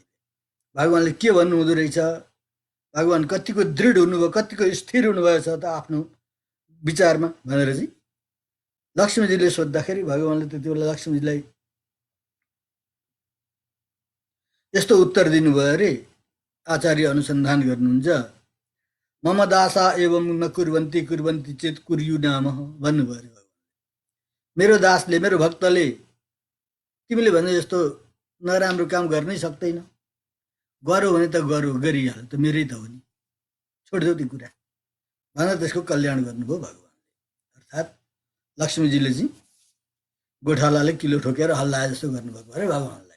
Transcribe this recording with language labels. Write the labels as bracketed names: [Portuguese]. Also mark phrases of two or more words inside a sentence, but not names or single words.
[Nepali] भगवानले के भन्नु हुँदो रहेछ, भगवान कतिको दृढ हुनुभयो, कतिको स्थिर हुनुभएछ त आफ्नो विचारमा भनेर चाहिँ लक्ष्मीजीले सोद्धाखेरि भगवानले त्यति बेला लक्ष्मीजीलाई यस्तो उत्तर दिनुभयो अरे, आचार्य अनुसन्धान गर्नुहुन्छ, [Sanskrit] मम दासा एवं न कुर्वन्ती कुर्वन्ती चेत कुर्यु नाम [Nepali] भन्नुभयो अरे भगवान। मेरो दासले, मेरो भक्तले तिमीले भने जस्तो नराम्रो काम गर्नै सक्दैन, गरौ भने त गरौ, गरिहाल त मेरै त हो नि, छोडिदेऊ त्यो कुरा भनेर त्यसको कल्याण गर्नुभयो भगवानले। अर्थात् लक्ष्मीजीले चाहिँ गोठालाले किलो ठोकेर हल्लाए जस्तो गर्नुभएको अरे भगवानलाई।